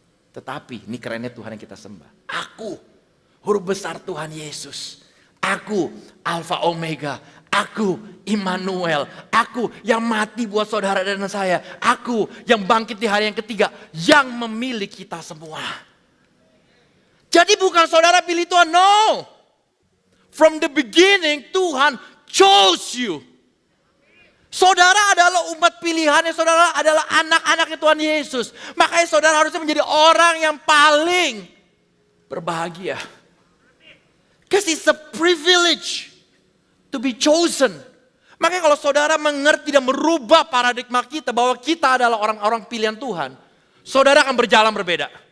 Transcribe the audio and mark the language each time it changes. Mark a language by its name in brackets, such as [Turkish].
[Indonesian] Tetapi ini kerennya Tuhan yang kita sembah. Aku, huruf besar Tuhan Yesus. Aku Alfa Omega, aku Immanuel, aku yang mati buat saudara dan saya, aku yang bangkit di hari yang ketiga, yang memilih kita semua. Jadi bukan saudara pilih Tuhan, no. [English] From the beginning Tuhan chose you. [Indonesian] Saudara adalah umat pilihannya, saudara adalah anak-anaknya Tuhan Yesus. Makanya saudara harusnya menjadi orang yang paling berbahagia. [English] Because it's a privilege to be chosen. [Indonesian] Makanya kalau saudara mengerti dan merubah paradigma kita bahwa kita adalah orang-orang pilihan Tuhan, saudara akan berjalan berbeda.